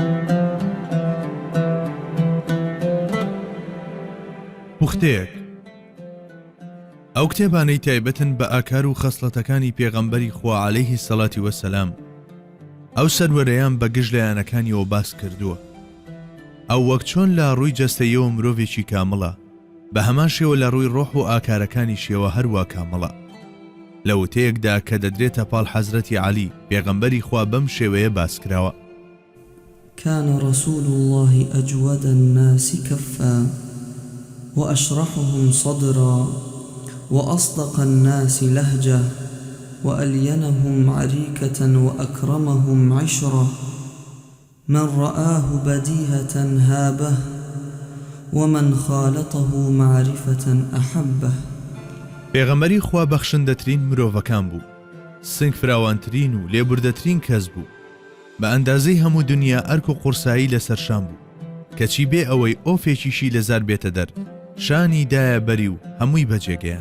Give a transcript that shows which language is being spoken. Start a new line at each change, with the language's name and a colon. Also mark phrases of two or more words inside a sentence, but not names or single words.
Central Kurdish: پوختەیەک ئەو کتێبانەی تایبەتن بە ئاکار و خەسڵەتەکانی پێغەمبەری خوا عەلەیهی سەڵاتی وەسەلام ئەو سەروەرەیان بە گشت لایەنەکانیەوە باس کردووە. ئەو وەک چۆن لە ڕووی جەستەیەوە مرۆڤێکی کامڵە، بە هەمان شێوە لە ڕووی ڕۆح و ئاکارەکانی شێوە هەروە کامڵە. لە وتەیەکدا کە دەدرێتە پاڵ حەزرەتی عەلی پێغەمبەری خوا بەم شێوەیە باسکراوە:
Arabic: كان رسول الله أجود الناس كفا وأشرحهم صدرا وأصدق الناس لهجة وألينهم عريكة وأكرمهم عشرة من رآه بديهة هابه ومن خالطه معرفة أحبه.
Central Kurdish: پێغەمبەری خوا بەخشندەترین مرۆڤەکان بوو، سنگ فراوانترین و لێبوردەترین کەس بوو، بە ئەندازەی هەموو دنیا ئەرک و قورسایی لەسەرشان بوو، کەچی بێ ئەوەی ئۆفێکیشی لەزار بێتە دەر، شانی دایە بەری و هەمووی بەجێگەیان.